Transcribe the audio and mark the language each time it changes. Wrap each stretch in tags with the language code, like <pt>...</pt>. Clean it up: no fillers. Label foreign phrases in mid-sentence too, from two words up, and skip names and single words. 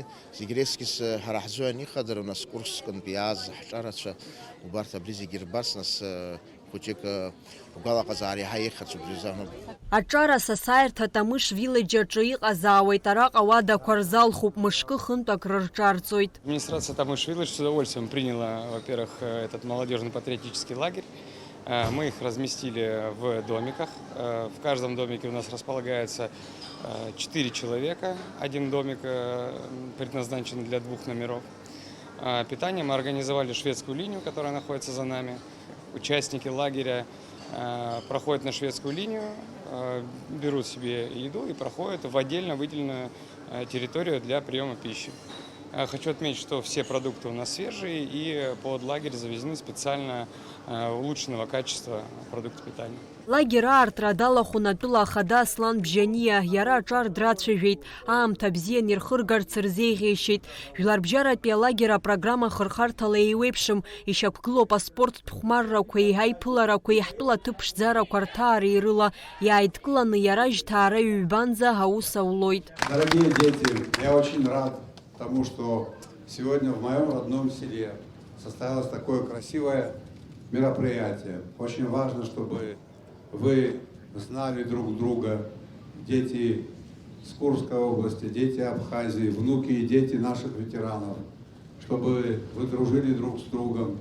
<ab>Зегь реизгьы ҳара ҳзыҳәан ихадыру, нас Курскантәи иааз ҳҿарацәа убарҭ абри зегьы ирбарц, нас хәыҷык ргәалаҟазаара иаҳа еиӷьхарц убри рзыҳәан. Аҿар асасааирҭа Тамыш виллеџь аҿы иҟазаауеит, араҟа ауадақәа рзалхуп, мышкы хынтәак рырҿарҵоит.</ab> <ru>Администрация Тамыш виллеџь с удовольствием приняла, во-первых, этот молодежно-патриотический лагерь. Мы их разместили в домиках. В каждом домике у нас располагается 4 человека. Один домик предназначен для 2 номеров. Питание мы организовали шведскую линию, которая находится за нами. Участники лагеря проходят на шведскую линию, берут себе еду и проходят в отдельно выделенную территорию для приема пищи. Хочу отметить, что все продукты у нас свежие и под лагерь завезены специально улучшенного качества продукты питания.</ru> <ab>Лагер артра далахунатәыла ахада Аслан Бжьаниа иара аҿар драцәажәеит, аамҭа бзиан ирхыргарц рзеиӷьеишьеит. Жәларбжьаратәи алагер апрограмма хырхарҭала еиуеиԥшым, ишьақәгылоуп аспорттә хәмаррақәеи, аиԥыларақәеи, ҳтәыла ҭыԥ ԥшӡарақәа рҭаареи рыла. Иааидкыланы иара жьҭаара ҩбанӡа аус аулоит.</ab> <ru>Дорогие дети, я очень рад тому, что сегодня в моем родном селе состоялось такое красивое мероприятие. Очень важно, чтобы вы знали друг друга, дети с Курской области, дети Абхазии, внуки и дети наших ветеранов, чтобы вы дружили друг с другом.</ru>